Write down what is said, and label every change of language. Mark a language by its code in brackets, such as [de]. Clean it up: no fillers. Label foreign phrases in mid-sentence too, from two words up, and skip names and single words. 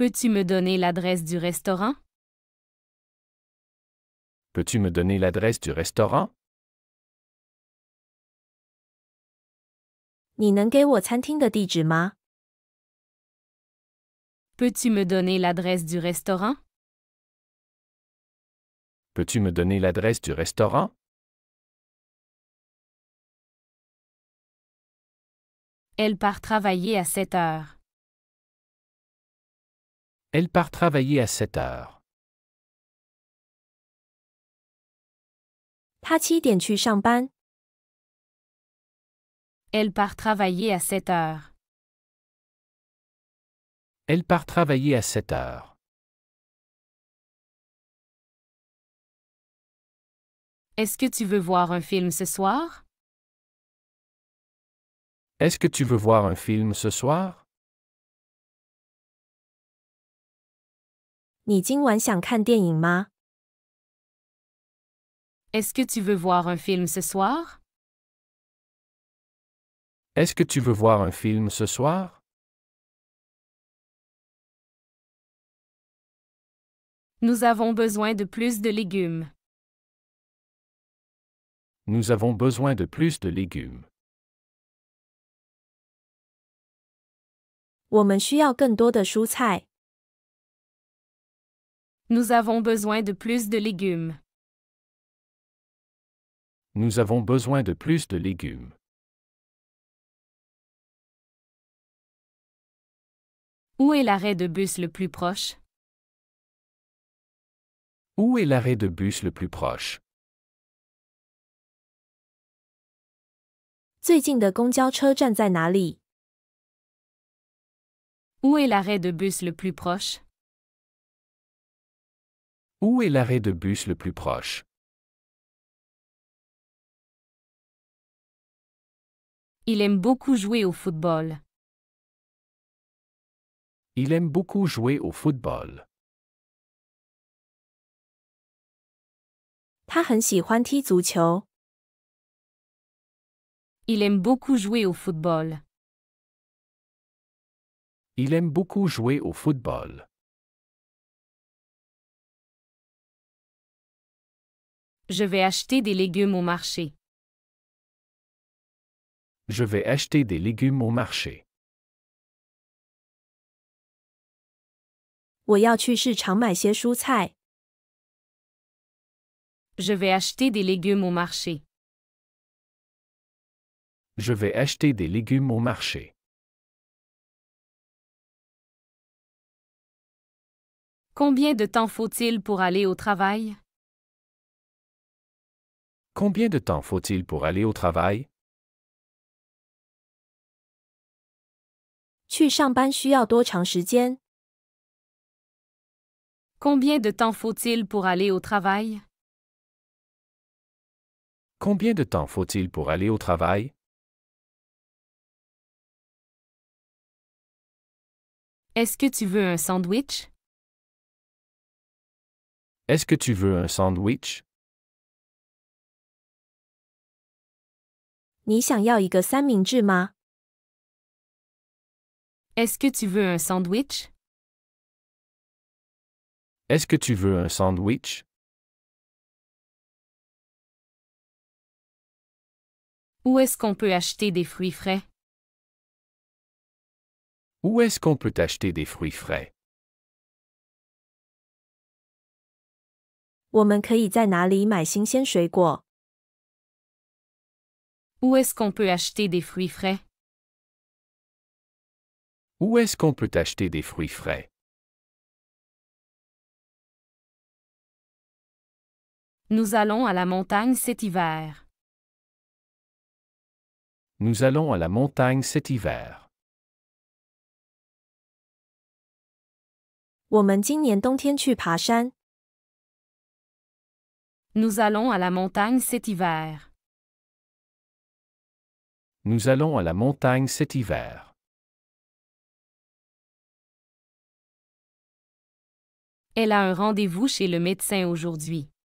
[fr] Peux-tu me donner l'adresse du restaurant? Peux-tu me donner l'adresse du restaurant? [zh] 你能给我餐厅的地址吗？ [fr] Peux-tu me donner l'adresse du restaurant? Peux-tu me donner l'adresse du restaurant? Elle part travailler à 7 heures. Elle part travailler à 7 heures. [zh] 他7点去上班。 [fr] Elle part travailler à 7 heures. Elle part travailler à 7 heures. Est-ce que tu veux voir un film ce soir? Est-ce que tu veux voir un film ce soir? [zh] 你今晚想看电影吗？ [fr] Est-ce que tu veux voir un film ce soir? Est-ce que tu veux voir un film ce soir? Nous avons besoin de plus de légumes. Nous avons besoin de plus de légumes. [zh] 我们需要更多的蔬菜。 [fr] Nous avons besoin de plus de légumes. Nous avons besoin de plus de légumes. Où est l'arrêt de bus le plus proche? Où est l'arrêt de bus le plus proche? [zh] 最近的公交车站在哪里？ [fr] Où est l'arrêt de bus le plus proche? Où est l'arrêt de bus le plus proche? Il aime beaucoup jouer au football. Il aime beaucoup jouer au football. [zh] 他很喜欢踢足球。 [fr] Il aime beaucoup jouer au football. Il aime beaucoup jouer au football. Je vais acheter des légumes au marché. Je vais acheter des légumes au marché. [zh] 我要去市场买些蔬菜。 [fr] Je vais acheter des légumes au marché. Je vais acheter des légumes au marché. Combien de temps faut-il pour aller au travail? Combien de temps faut-il pour aller au travail? [zh] 去上班需要多长时间？ [fr] Combien de temps faut-il pour aller au travail? Combien de temps faut-il pour aller au travail? Est-ce que tu veux un sandwich? Est-ce que tu veux un sandwich? [zh] 你想要一个三明治吗？ [fr] Est-ce que tu veux un sandwich? Est-ce que tu veux un sandwich? Où est-ce qu'on peut acheter des fruits frais? Où est-ce qu'on peut acheter des fruits frais? [zh] 我们可以在哪里买新鲜水果？ [fr] Où est-ce qu'on peut acheter des fruits frais? Où est-ce qu'on peut acheter des fruits frais? Nous allons à la montagne cet hiver. Nous allons à la montagne cet hiver. [zh] 我们今年冬天去爬山。 [fr] Nous allons à la montagne cet hiver. Nous allons à la montagne cet hiver. Elle a un rendez-vous chez le médecin aujourd'hui.